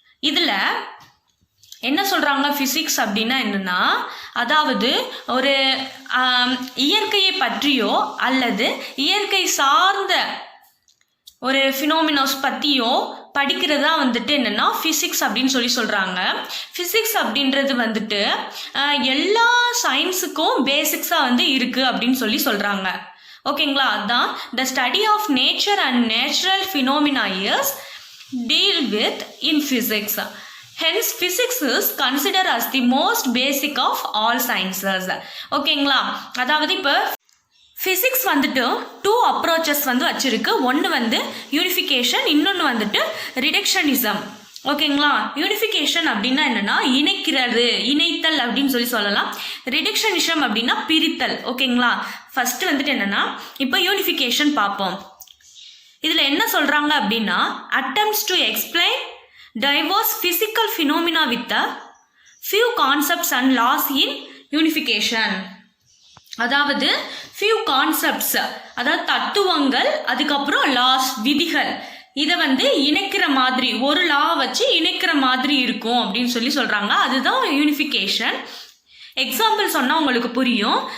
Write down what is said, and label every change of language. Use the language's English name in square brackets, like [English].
[Tamil] இதில் என்ன சொல்கிறாங்க, ஃபிசிக்ஸ் அப்படின்னா என்னென்னா, அதாவது ஒரு இயற்கையை பற்றியோ அல்லது இயற்கை சார்ந்த ஒரு ஃபினோமினாஸ் பற்றியோ படிக்கிறதா வந்துட்டு என்னென்னா ஃபிசிக்ஸ் அப்படின்னு சொல்கிறாங்க. ஃபிசிக்ஸ் அப்படின்றது வந்துட்டு எல்லா சயின்ஸுக்கும் பேசிக்ஸாக வந்து இருக்குது அப்படின்னு சொல்கிறாங்க. ஓகேங்களா? [English] அதுதான் the study of nature and natural phenomena is deal with in physics. Hence, physics is considered as the most basic of all sciences. [Tamil] ஓகேங்களா? அதாவது இப்போ ஃபிசிக்ஸ் வந்துட்டு 2 அப்ரோச்சஸ் வந்து வச்சுருக்கு. ஒன்று வந்து யூனிஃபிகேஷன், இன்னொன்று வந்துட்டு ரிடக்ஷனிசம். ஓகேங்களா? யூனிஃபிகேஷன் அப்படின்னா என்னென்னா இணைக்கிறது, இணைத்தல் அப்படின்னு சொல்லலாம். ரிடக்ஷனிசம் அப்படின்னா பிரித்தல். ஓகேங்களா? ஃபஸ்ட்டு வந்துட்டு என்னென்னா இப்போ யூனிஃபிகேஷன் பார்ப்போம். இதில் என்ன சொல்கிறாங்க அப்படின்னா [English] attempts to explain diverse physical phenomena with a few concepts and laws in unification. [Tamil] அதாவது few concepts, அதாவது தத்துவங்கள், அதுக்கப்புறம் laws, விதிகள், இதை வந்து இணைக்கிற மாதிரி ஒரு லா வச்சு இணைக்கிற மாதிரி இருக்கும் அப்படின்னு சொல்கிறாங்க. அதுதான் யூனிஃபிகேஷன். எக்ஸாம்பிள் சொன்னால் உங்களுக்கு புரியும்.